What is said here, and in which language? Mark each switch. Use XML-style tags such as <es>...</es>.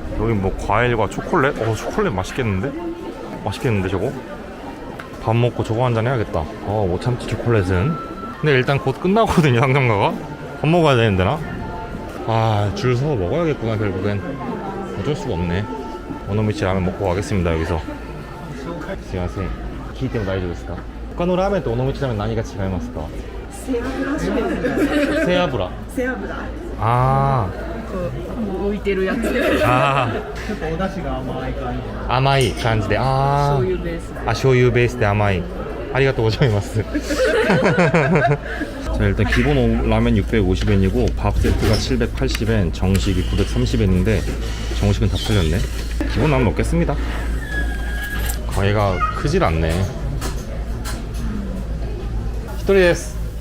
<ko>여기 뭐 과일과 초콜릿? 초콜릿 맛있겠는데? 맛있겠는데 저거? 밥 먹고 저거 한잔 해야겠다. 못 참지 초콜릿은. 근데 일단 곧 끝나거든요 상점가가. 밥 먹어야 되는데 나? 줄 서 먹어야겠구나 결국엔. 어쩔 수가 없네. 오노미치 라면 먹고 가겠습니다 여기서.</ko> <ja>스미마셍. 聞いても大丈夫ですか?他のラーメンと尾道ラーメン何が違いますか? 背脂。浮いてるやつ。ちょっとお出汁が甘い感じ。甘い感じで。醤油ベース。醤油ベースで甘い。ありがとうございます。</ja> <ko>자, 일단 기본 라면 650엔이고 밥 세트가 780엔, 정식이 930엔인데 정식은 다 팔렸네. 기본 라면 먹겠습니다. 가게가 크질 않네.</ko> <ja>히토리 데스.</ja>